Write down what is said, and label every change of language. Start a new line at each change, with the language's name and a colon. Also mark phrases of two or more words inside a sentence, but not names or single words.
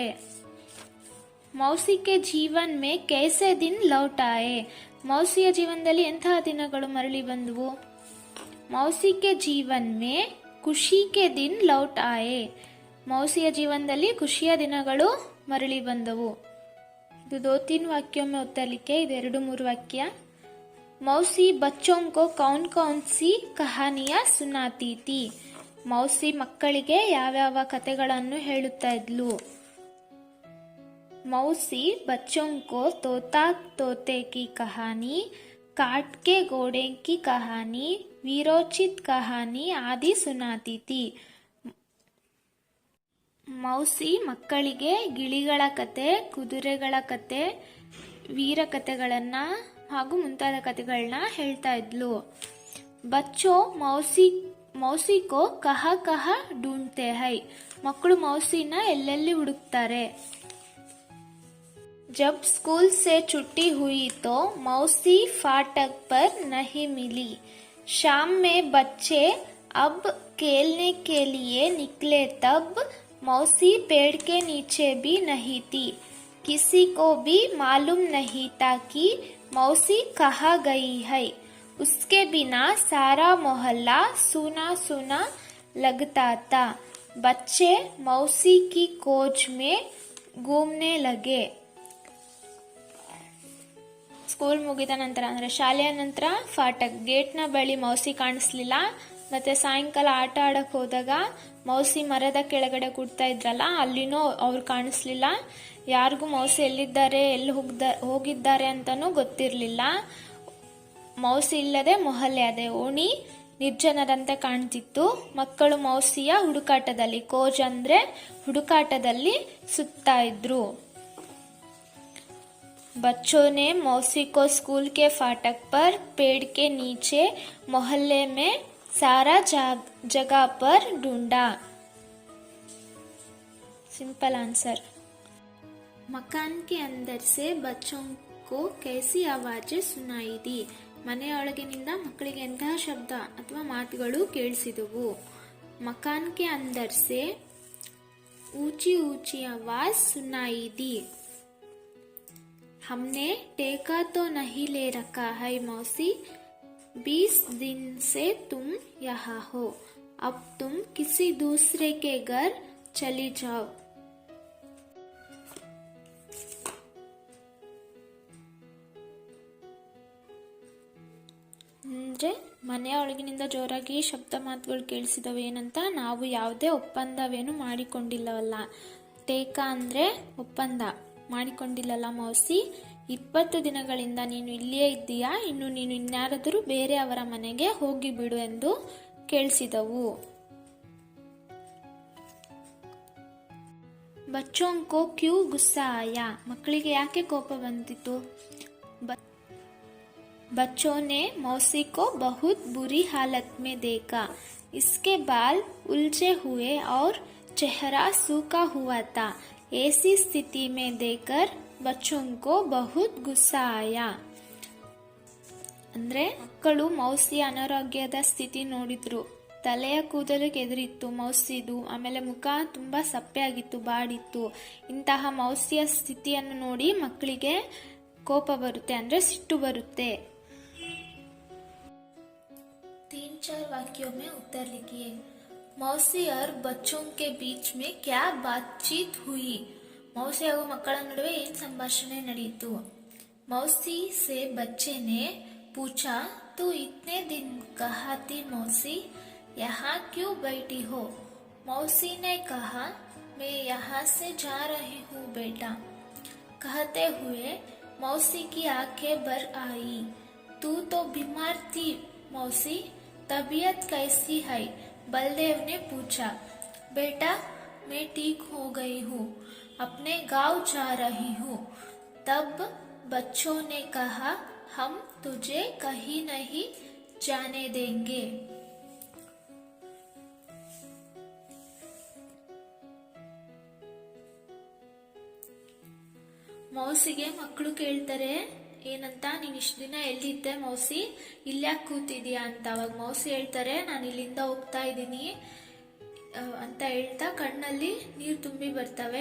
Hindi: मौसी के जीवन में कैसे दिन लौट आए?
Kannada: मौसिಯ ಜೀವನದಲ್ಲಿ ಎಂತಹ ದಿನಗಳು ಮರಳಿ ಬಂದವು?
Hindi: मौसी के जीवन में खुशी के दिन लौट आए.
Kannada: मौसिಯ ಜೀವನದಲ್ಲಿ ಖುಷಿಯ ದಿನಗಳು ಮರಳಿ ಬಂದವು.
Hindi: ಇದು 2-3 वाक्यों में उत्तर लिखे. ಇದು 2-3 वाक्य. मौसी बच्चों को कौन कौन सी कहानियां सुनाती थी?
Kannada: मौसी ಮಕ್ಕಳಿಗೆ ಯಾವ್ಯಾವ ಕಥೆಗಳನ್ನು ಹೇಳುತ್ತಾ ಇದ್ಲು?
Hindi: मौसी बच्चों को तोता तोते की कहानी, काट के घोड़े की कहानी, वीरोचित कहानी आदि सुनाती थी.
Kannada: मौसी ಮಕ್ಕಳಿಗೆ ಗಿಳಿಗಳ ಕತೆ, ಕುದುರೆಗಳ ಕತೆ, ವೀರ ಕಥೆಗಳನ್ನ ಹಾಗೂ ಮುಂತಾದ ಕಥೆಗಳನ್ನ ಹೇಳ್ತಾ ಇದ್ಲು.
Hindi: बच्चों मौसी को कहाँ कहाँ ढूंढते हैं?
Kannada: ಮಕ್ಕಳು ಮೌಸಿನ ಎಲ್ಲೆಲ್ಲಿ ಹುಡುಕ್ತಾರೆ?
Hindi: जब स्कूल से छुट्टी हुई तो मौसी फाटक पर नहीं मिली. शाम में बच्चे अब खेलने के लिए निकले तब मौसी पेड़ के नीचे भी नहीं थी. किसी को भी मालूम नहीं था कि मौसी कहाँ गई है. उसके बिना सारा मोहल्ला सूना सूना लगता था. बच्चे मौसी की खोज में घूमने लगे.
Kannada: ಸ್ಕೂಲ್ ಮುಗಿದ ನಂತರ ಅಂದ್ರೆ ಶಾಲೆಯ ನಂತರ ಫಾಟಕ್ ಗೇಟ್ನ ಬಳಿ ಮೌಸಿ ಕಾಣಿಸ್ಲಿಲ್ಲ. ಮತ್ತೆ ಸಾಯಂಕಾಲ ಆಟ ಆಡಕ್ ಹೋದಾಗ ಮೌಸಿ ಮರದ ಕೆಳಗಡೆ ಕೂಡ್ತಾ ಇದ್ರಲ್ಲ ಅಲ್ಲಿನೂ ಅವ್ರು ಕಾಣಿಸ್ಲಿಲ್ಲ. ಯಾರಿಗೂ ಮೌಸಿ ಎಲ್ಲಿದ್ದಾರೆ ಎಲ್ಲಿ ಹೋಗಿದ್ದಾರೆ ಅಂತಾನೂ ಗೊತ್ತಿರ್ಲಿಲ್ಲ. ಮೌಸಿ ಇಲ್ಲದೆ ಮೊಹಲ್ಲೆ ಅದೇ ಓಣಿ ನಿರ್ಜನರಂತೆ ಕಾಣ್ತಿತ್ತು. ಮಕ್ಕಳು ಮೌಸಿಯ ಹುಡುಕಾಟದಲ್ಲಿ, ಕೋಜ್ ಅಂದ್ರೆ ಹುಡುಕಾಟದಲ್ಲಿ ಸುತ್ತಾ ಇದ್ರು.
Hindi: बच्चों ने मौसी को स्कूल के फाटक पर, पेड़ के नीचे, मोहल्ले में सारा जगह पर ढूंढा.
English: simple answer.
Hindi: मकान के अंदर से बच्चों को कैसी आवाजें सुनाई दी.
Kannada: ಮನೆಯೊಳಗಿನಿಂದ ಮಕ್ಕಳಿಗೆ ಎಂತಹ ಶಬ್ದ ಅಥವಾ ಮಾತುಗಳು ಕೇಳಿಸಿದವು.
Hindi: मकान के अंदर से ऊंची ऊंची आवाज सुनाई दी. हमने टेका तो नहीं ले रखा है मौसी, 20 दिन से तुम यहाँ हो, अब तुम किसी दूसरे के घर चली जाओ.
Kannada: ಅಂದರೆ ಮನೆಯೊಳಗಿನಿಂದ ಜೋರಾಗಿ ಶಬ್ದ ಮಾತುಗಳು ಕೇಳಿಸಿದವು. ಏನಂತ, ನಾವು ಯಾವುದೇ ಒಪ್ಪಂದವೇನು ಮಾಡಿಕೊಂಡಿಲ್ಲವಲ್ಲ. ಟೇಕಾ ಅಂದರೆ ಒಪ್ಪಂದ, ಮಾಡಿಕೊಂಡಿಲ್ಲಲ್ಲ ಮೌಸಿ. 20 ದಿನಗಳಿಂದ ನೀನು ಇಲ್ಲಿಯೇ ಇದ್ದೀಯಾ, ಇನ್ನು ನೀನು ಇನ್ಯಾರಾದರೂ ಬೇರೆಯವರ ಮನೆಗೆ ಹೋಗಿಬಿಡು ಎಂದು ಕೇಳಿಸಿದವು.
Hindi: ಬಚ್ಚೋं को क्यों गुस्सा आया,
Kannada: ಮಕ್ಕಳಿಗೆ ಯಾಕೆ ಕೋಪ ಬಂದಿತು.
Hindi: बच्चों ने मौसी को बहुत बुरी हालत में देखा. इसके बाल उलझे हुए और चेहरा सूखा हुआ था. ऐसी स्थिति में देखकर बच्चों को बहुत गुस्सा आया.
Kannada: ಅಂದ್ರೆ ಮಕ್ಕಳು ಮೌಸಿಯ ಅನಾರೋಗ್ಯದ ಸ್ಥಿತಿ ನೋಡಿದ್ರು. ತಲೆಯ ಕೂದಲು ಕೆದರಿತ್ತು ಮೌಸಿದು. ಆಮೇಲೆ ಮುಖ ತುಂಬಾ ಸಪ್ಪೆ ಆಗಿತ್ತು, ಬಾಡಿತ್ತು. ಇಂತಹ ಮೌಸಿಯ ಸ್ಥಿತಿಯನ್ನು ನೋಡಿ ಮಕ್ಕಳಿಗೆ ಕೋಪ ಬರುತ್ತೆ, ಅಂದ್ರೆ ಸಿಟ್ಟು ಬರುತ್ತೆ.
Hindi: 3-4 वाक्यों में उत्तर लिखिए. मौसी और बच्चों के बीच में क्या बातचीत हुई.
Kannada: मौसी ಹಾಗೂ ಮಕ್ಕಳ ನಡುವೆ ಏನು ಸಂಭಾಷಣೆ ನಡೆಯಿತು.
Hindi: मौसी से बच्चे ने पूछा, तू इतने दिन कहाँ थी मौसी, यहाँ क्यों बैठी हो. मौसी ने कहा, मैं यहाँ से जा रही हूँ बेटा. कहते हुए मौसी की आंखें भर आई. तू तो बीमार थी मौसी, तबीयत कैसी है. बलदेव ने पूछा. बेटा, मैं ठीक हो गई हूँ, अपने गांव जा रही हूँ. तब बच्चों ने कहा, हम तुझे कहीं नहीं जाने देंगे.
Kannada: ಮೌಸಿಗೆ ಮಕ್ಕಳು ಕೇಳ್ತಾರೆ ಏನಂತ, ನೀನು ಇಷ್ಟು ದಿನ ಎಲ್ಲಿದ್ದೆ ಮೌಸಿ, ಇಲ್ಯಾಕೆ ಕೂತಿದ್ಯಾ ಅಂತ. ಅವಾಗ ಮೌಸಿ ಹೇಳ್ತಾರೆ, ನಾನು ಇಲ್ಲಿಂದ ಹೋಗ್ತಾ ಇದ್ದೀನಿ ಅಂತ ಹೇಳ್ತಾ ಕಣ್ಣಲ್ಲಿ ನೀರು ತುಂಬಿ ಬರ್ತವೆ.